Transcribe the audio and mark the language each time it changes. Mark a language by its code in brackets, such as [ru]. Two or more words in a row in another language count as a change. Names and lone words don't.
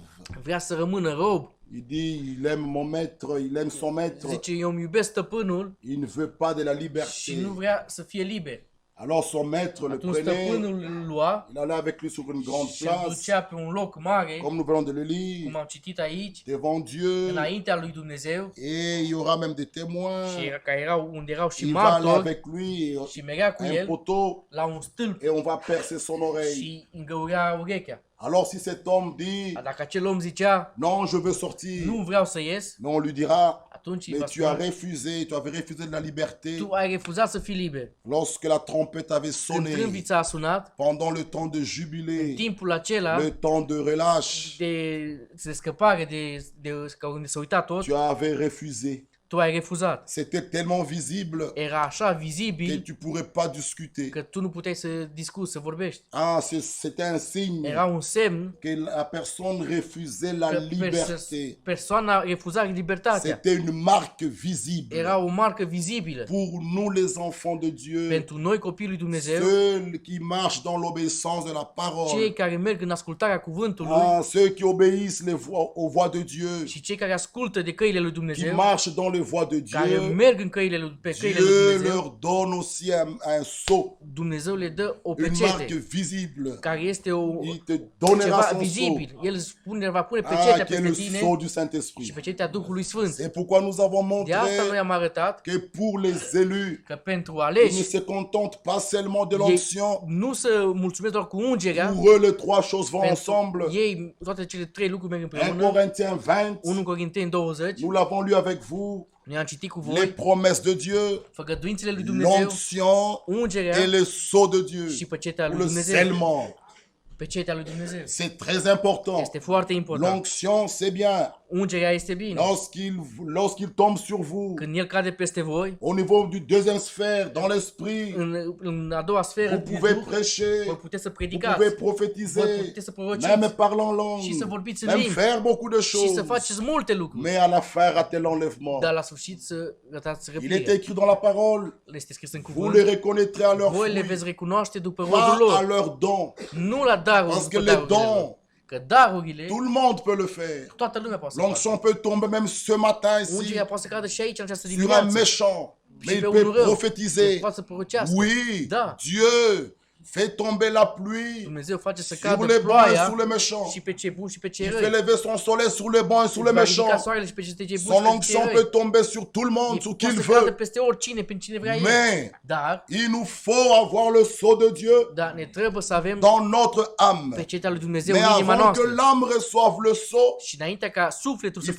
[ro] Vrea să rămână rob. [fr] Il dit, il aime mon maître, il aime son maître, [ro] Zice, eu îmi iubesc stăpânul [fr] il ne veut pas de la [ro] și [fr] liberté. [ro] nu vrea să fie liber. [fr] Alors son maître le [ro] Atunci [fr] prenait, [ro] stăpânul îl lua [fr] il allait avec lui sur une grande [ro] și îl [fr] place, [ro] ducea pe un loc mare, [fr] comme nous venons de le [ro] cum [fr] lire, [ro] am citit aici, [fr] devant Dieu, [ro] înaintea lui Dumnezeu [fr] et il y aura même des témoins. [ro] și unde erau și [fr] Il va aller [ro] martori [fr] avec lui [ro] și mergea cu [fr] à un [ro] el [fr] poteau [ro] la un stâlp [fr] et on va percer son oreille. [ro] și îngăurea urechea. [fr] Alors si cet homme dit, [ro] Dar dacă acel om zicea, [fr] non, je veux sortir, [ro] nu vreau să ies, [fr] mais on lui dira, [ro] atunci îi [fr] mais [ro] va [fr] tu as [ro] spune, [fr] refusé, tu avais refusé de la liberté. [ro] tu ai refuzat să fii liber. [fr] Lorsque la trompette avait [ro] Când [fr] sonné, [ro] trâmbița a sunat, [fr] pendant le temps de jubilé, [ro] timpul acela [fr] le temps de relâche, [ro] de scăpare, unde se uita tot, [fr] tu avais refusé. [ro] tu ai refuzat. [fr] C'était tellement visible [ro] Era așa [fr] que [ro] vizibil [fr] tu pourrais pas discuter. [ro] că tu nu puteai să discuți, să vorbești. [fr] Ah, c'était un signe [ro] Era un semn [fr] que la personne refusait la [ro] că [fr] liberté. [ro] persoana refuza libertatea. [fr] C'était une marque visible. [ro] Era o marcă vizibilă [fr] Pour nous les enfants de Dieu, [ro] pentru noi copiii lui Dumnezeu, [fr] ceux qui marchent dans l'obéissance de la parole, [ro] cei care merg în ascultarea cuvântului [fr] ceux qui obéissent aux voix de Dieu, [ro] și cei care ascultă de căile lui [fr] qui [ro] Dumnezeu, [fr] marchent dans les voies de [ro] care [fr] Dieu, [ro] merg în pe căile lui [fr] Dieu [ro] Dumnezeu, [fr] leur donne aussi un sceau, [ro] Dumnezeu le dă o [fr] une marque [ro] pecete [fr] visible. [ro] care este [fr] Il te donnera [ro] ceva [fr] son sceau. [ro] vizibil. El va pune pecetea [fr] Qui est [ro] peste [fr] le [ro] tine [fr] sceau du [ro] și [fr] Saint-Esprit. [ro] pecetea Duhului Sfânt. [fr] C'est pourquoi nous avons [ro] De asta noi [fr] montré [ro] am arătat [fr] que pour les élus, [ro] că pentru [fr] ils ne [ro] aleși [fr] se contentent pas seulement de [ro] ei [fr] l'onction. [ro] nu se mulțumesc doar cu ungerea, [fr] Pour eux, les trois choses vont [ro] pentru [fr] ensemble. [ro] ei toate cele trei lucruri merg [fr] 1 [ro] împreună. [fr] Corinthiens 20, [ro] 1 Corinteni 20, [fr] nous l'avons lu avec vous. [ro] noi am citit cu [fr] Les [ro] voi [fr] promesses de Dieu, [ro] făgăduințele lui Dumnezeu, [fr] l'onction [ro] ungerea [fr] et le sceau de Dieu. [ro] și pecetea [fr] Ou [ro] lui [fr] le [ro] Dumnezeu. [fr] scellement. [ro] Pecetea lui Dumnezeu. [fr] C'est très important. [ro] Este foarte important. [fr] L'onction, c'est bien. [ro] Ungerea este bine. [fr] Lorsqu'il tombe sur vous, [ro] Când el cade peste voi, [fr] au niveau du deuxième sphère, dans l'esprit, [ro] în a doua sferă, [fr] vous pouvez [ro] voi [fr] prêcher, [ro] puteți să [fr] vous [ro] predicați, [fr] pouvez [ro] voi [fr] prophétiser, [ro] puteți să prorociți [fr] même parler en langue, [ro] și să vorbiți în [fr] même [ro] limbi [fr] faire beaucoup de [ro] și [fr] choses. [ro] să faceți multe lucruri. [fr] Mais à la fin, rater l'enlèvement. [ro] Dar la sfârșit să ratați [fr] Il est [ro] răpirea. [fr] écrit dans la parole, [ro] Este scris în [fr] vous les [ro] cuvânt. [fr] reconnaîtrez à leur [ro] Voi le [fr] fruit, [ro] veți recunoaște după [fr] pas [ro] rodul [fr] à [ro] lor, [fr] leurs dons. [ro] nu la darul, [fr] Parce que [ro] după [fr] les [ro] darurile lor. [fr] dons, [ro] Că darurile, [fr] tout le monde peut le faire. [ro] toată lumea poate să facă. [fr] L'onction peut tomber même ce matin ici [ro] Ungerea poate să cadă și aici, în această [fr] sur un [ro] dimineață. [fr] méchant, mais [ro] Și [fr] il [ro] pe [fr] peut [ro] unul rău. [fr] prophétiser. [ro] Poate să prorocească. [fr] Oui, [ro] Da. [fr] Dieu fait tomber la pluie [ro] Dumnezeu face să [fr] sur [ro] cadă [fr] les bons et [ro] ploaia [fr] sur les méchants. [ro] și pe cei buni și pe cei [fr] Il fait [ro] răi. [fr] lever son soleil sur les bons et sur les [ro] Va ridica [fr] méchants. [ro] soarele și pe cei buni [fr] Son [ro] și pe cei [fr] onction [ro] răi. [fr] peut tomber sur tout le monde, sur qui [ro] Poate [fr] il [ro] să cadă [fr] veut. [ro] peste oricine, pe cine vrea el. [fr] Mais [ro] Dar, [fr] il nous faut avoir le sceau de Dieu [ro] ne trebuie să avem [fr] dans notre âme. [ro] pecetea lui Dumnezeu [fr] Mais [ro] în inima [fr] avant que [ro] noastră. [fr] l'âme reçoive le sceau, [ro] Și înainte ca sufletul să